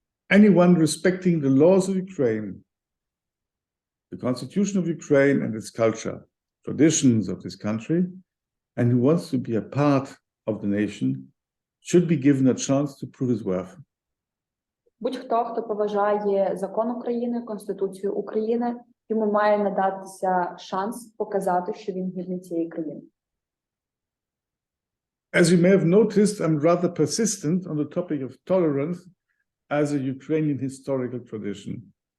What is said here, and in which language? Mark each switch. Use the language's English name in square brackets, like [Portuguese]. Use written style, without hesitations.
[English] Anyone respecting the laws of Ukraine, the constitution of Ukraine and its culture, traditions of this country, and who wants to be a part of the nation, should be given a chance to prove his worth. [Ukrainian] Будь-хто, хто поважає закон України, Конституцію України, йому має надатися шанс показати, що він гідний цієї країни. [English] As you may have noticed, I'm rather persistent on the topic of tolerance as a Ukrainian historical tradition.